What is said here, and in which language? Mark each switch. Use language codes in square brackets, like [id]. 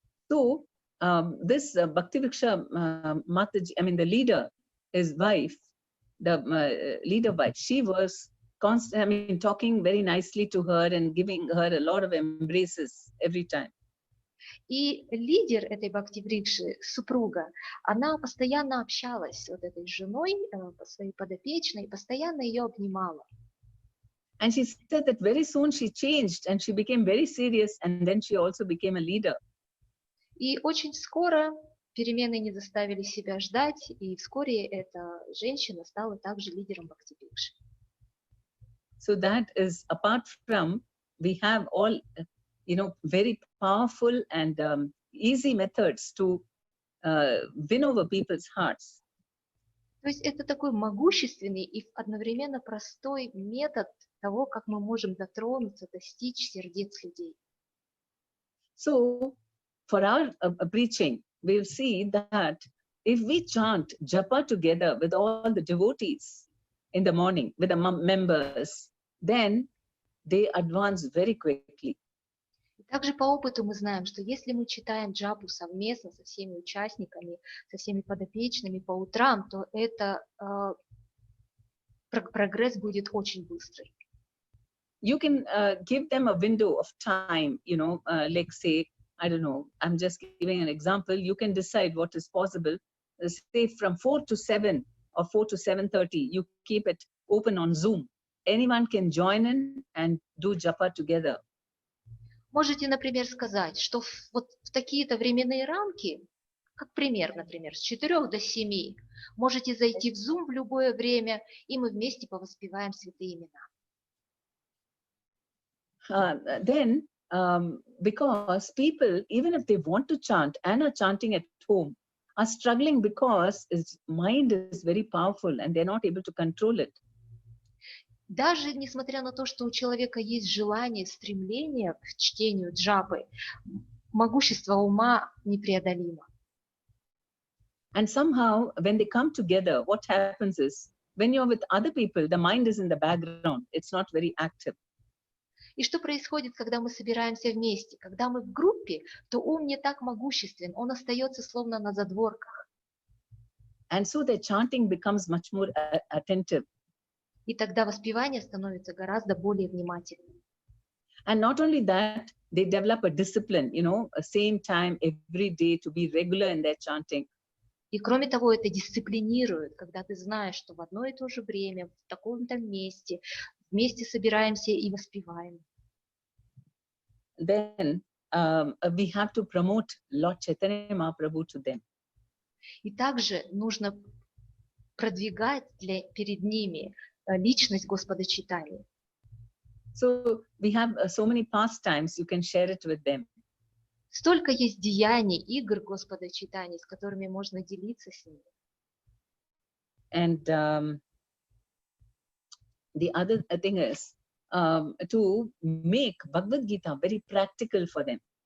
[en] So this Bhakti Vriksha Mataji, the leader, his wife, the leader wife, she was talking very nicely to her and giving her a lot of embraces every time. [ru] И лидер этой Бхакти Врикши, супруга, она постоянно общалась с вот этой женой, своей подопечной, постоянно ее обнимала. [en] And she said that very soon she changed and she became very serious, and then she also became a leader. [ru] И очень скоро перемены не заставили себя ждать, и вскоре эта женщина стала также лидером Бхакти Врикши. [en] So that is, apart from, we have all, very powerful and easy methods to win over people's hearts. [ru] То есть это такой могущественный и одновременно простой метод того, как мы можем дотронуться, достичь сердец людей. [en] So for our preaching, we'll see that if we chant japa together with all the devotees in the morning, with the members, then they advance very quickly. [ru] Также по опыту мы знаем, что если мы читаем джапу совместно со всеми участниками, со всеми подопечными по утрам, то это прогресс будет очень быстрый. [en] You can give them a window of time, like say, I don't know, I'm just giving an example. You can decide what is possible. Say from 4 to 7 or 4 to 7:30, you keep it open on Zoom. Anyone can join in and do japa together. [ru] Можете, например, сказать, что вот в такие-то временные рамки, как пример, например, с 4 до 7, можете зайти в Zoom в любое время, и мы вместе повоспеваем святые имена. [en] Then, because people, even if they want to chant and are chanting at home, are struggling because his mind is very powerful and they're not able to control it. [ru] Даже несмотря на то, что у человека есть желание, стремление к чтению джапы, могущество ума непреодолимо. [en] And somehow, when they come together, what happens is, when you're with other people, the mind is in the background. It's not very active. [ru] И что происходит, когда мы собираемся вместе? Когда мы в группе, то ум не так могуществен, он остается словно на задворках. [en] And so the chanting becomes much more attentive. [ru] И тогда воспевание становится гораздо более внимательным. [en] And not only that, they develop a discipline, a same time every day to be regular in their chanting. [ru] И кроме того, это дисциплинирует, когда ты знаешь, что в одно и то же время, в таком-то месте, вместе собираемся и воспеваем. [en] Then we have to promote Lord Chaitanya Mahaprabhu to them. [ru] И также нужно продвигать перед ними личность Господа Чайтаньи. [en] So we have so many pastimes, you can share it with them. [ru] Столько есть деяний, игр Господа Чайтаньи, с которыми можно делиться с ними. [en] And the other thing is to make Bhagavad Gita very practical for them.